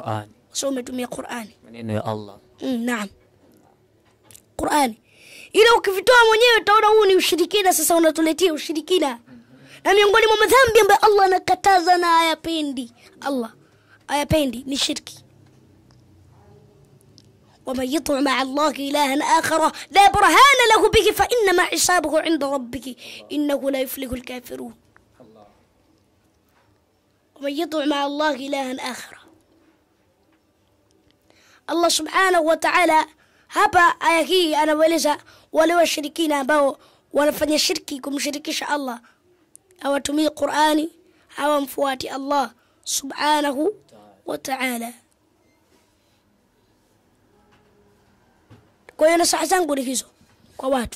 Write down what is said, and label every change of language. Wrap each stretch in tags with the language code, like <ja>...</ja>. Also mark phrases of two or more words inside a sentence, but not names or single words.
<sw>Qur'ani. Sio umetumia Qur'ani, maneno ya Allah. Naam. Qur'ani. Ila ukivitoa mwenyewe utaona huu ni ushirikina, sasa unatuletea ushirikina. Na miongoni mwa madhambi ambayo Allah anakataza na hayapendi, Allah hayapendi ni shirki.</sw> <ar>ومن يطع مع الله إلها آخر لا برهان له به فإنما حسابه عند ربك إنه لا يفلح الكافرون. ومن يطع مع الله إلها آخر. الله سبحانه وتعالى</ar> <sw>hapa aya hii anawaeleza wale washirikina ambao wanafanya shirki kumshirikisha Allah, hawatumii Qur'ani, hawamfuati Allah</sw> <ar>سبحانه وتعالى.</ar> <sw>Kwa hiyo nasaha zangu ni hizo kwa watu.</sw>